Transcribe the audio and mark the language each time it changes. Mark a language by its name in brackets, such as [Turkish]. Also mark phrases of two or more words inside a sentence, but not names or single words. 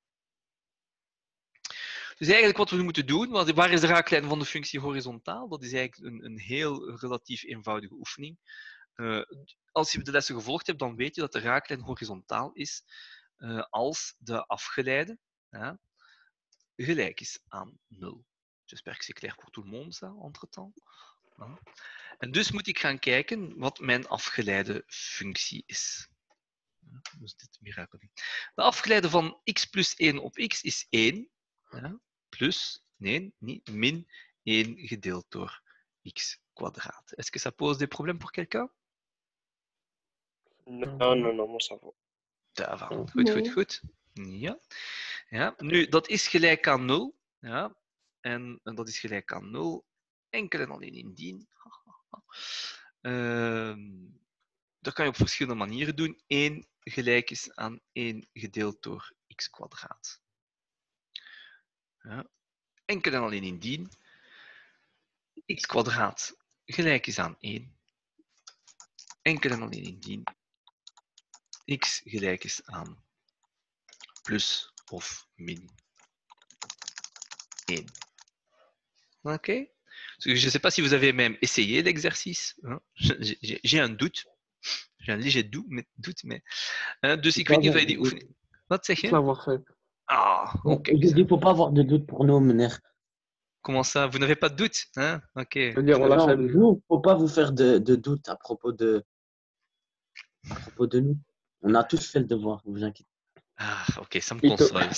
[Dutch] Dus eigenlijk wat we moeten doen, waar is de raaklijn van de functie horizontaal? Dat is eigenlijk een heel relatief eenvoudige oefening. Als je de lessen gevolgd hebt, dan weet je dat de raaklijn horizontaal is als de afgeleide gelijk is aan 0. [French] J'espère que c'est clair pour tout le monde, ça, entre-temps. [Dutch] En dus moet ik gaan kijken wat mijn afgeleide functie is. Dus dit mirakel. De afgeleide van x plus 1 op x is 1. Plus, nee, niet, min 1 gedeeld door x kwadraat. [French] Est-ce que ça pose des problèmes pour quelqu'un? Non, moi ça va. Ça va. [Dutch] Goed. Ja. Nu, dat is gelijk aan 0. Ja. En dat is gelijk aan 0. Enkel en alleen indien. Dat kan je op verschillende manieren doen. 1 gelijk is aan 1 gedeeld door x kwadraat. Ja. Enkel en alleen indien x kwadraat gelijk is aan 1. Enkel en alleen indien x gelijk is aan plus of min 1. Ok? [French] Je ne sais pas si vous avez même essayé l'exercice. J'ai un doute. J'ai un léger doute, mais... [Dutch] dus ik weet niet of je die oefening... Wat zeg je? [French] L'avoir fait. Ah, ok. Il ne faut pas avoir de doute pour nous, meneer. Comment ça? Vous n'avez pas de doute, hein? Ok. Je veux dire, on l'a Non, fait. nous, faut pas vous faire de doute à propos de nous. On a tous fait le devoir, vous inquiétez. Ah, ok, ça me console.